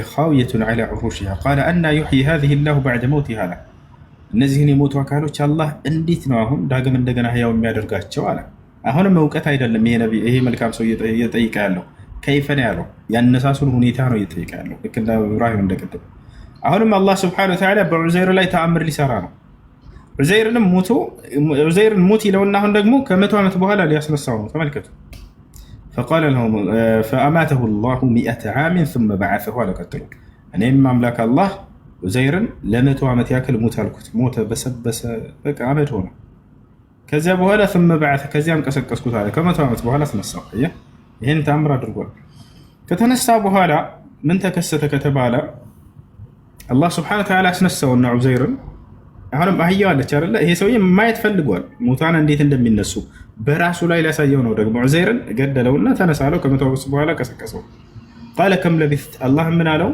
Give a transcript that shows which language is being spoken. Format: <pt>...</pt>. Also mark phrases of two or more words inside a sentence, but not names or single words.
<ar>خاوية على عروشها قال أنى يحيي هذه الله بعد موتها።</ar> <am>እነዚህን የሞቱ አካሎች አላህ እንዴት ነው አሁን ዳግም እንደገና ህያው የሚያደርጋቸው አለ። አሁንም እውቀት አይደለም ይሄ መልካም ሰው እየጠየቀ ያለው ከይፈን ያለው ያነሳሱን ሁኔታ ነው እየጠየቀ ያለው ልክ እንደ ኢብራሂም እንደቀደም። አሁንም አላህ</am> <ar>سبحانه وتعالى</ar> <am>በዑዘይር ላይ ተአምር ሊሰራ ነው። ዑዘይርን ሙት ይለውና አሁን ደግሞ ከ100 ዓመት በኋላ ሊያስነሳው ነው። ተመልከቱ።</am> <ar>فأماته الله 100 عام ثم بعثه</ar> <am>አለ። ቀጥሎ እኔም አምላክ አላህ ዑዘይርን ለ100 ዓመት ያክል ሙት አልኩት። ሞተ፣ በሰበሰ፣ በቃ አመድ ሆነ። ከዚያ በኋላ</am> <ar>ثم بعث</ar> <am>ከዚያም ቀሰቀስኩት አለ። ከ100 ዓመት በኋላ አስነሳው። ይህን ተአምር አድርጓል። ከተነሳ በኋላ ምን ተከሰተ ከተባለ አላህ</am> <ar>سبحانه وتعالى</ar> <am>አስነሳውና ዑዘይርን አሁንም አህያው አለች አይደለ? ይሄ ሰውዬ ማየት ፈልጓል ሙታን እንዴት እንደሚነሱ በራሱ ላይ ሊያሳየው ነው። ደግሞ ዑዘይርን ገደለውና ተነሳለው። ከ100 ዓመት በኋላ ቀሰቀሰው።</am> <ar>قال كم لبثت</ar> <am>አላህ ምን አለው?</am>